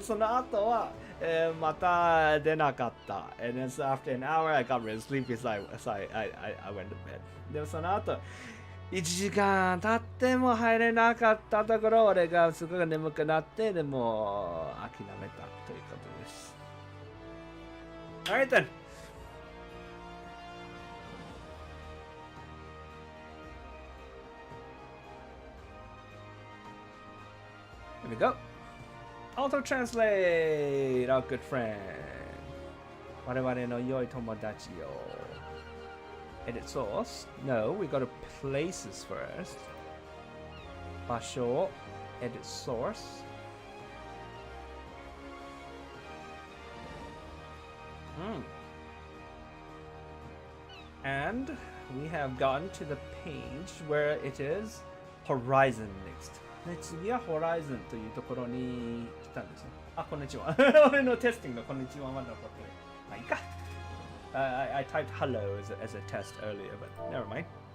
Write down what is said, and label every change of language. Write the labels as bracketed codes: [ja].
[ja] その後は、また出なかった。 [en] And then so after an hour I got really sleepy, so I went to bed. [ja] でもその後1時間経っても入れなかったところ、俺がすごく眠くなって、でも諦めたということです。 [en] Alright then. Here we go. Auto translate, our good friend. [ja] 我々の良い友達よ。 [en] Edit source. No, we go to places first. 場所 edit source. And we have gotten to the page where it is Horizon next. [ja] で、次は Horizon というところに来たんですね。あ、こんにちは。俺のテスティングのこんにちはまだ残ってる。まあいいか。 [en] I typed hello as a test earlier, but never mind.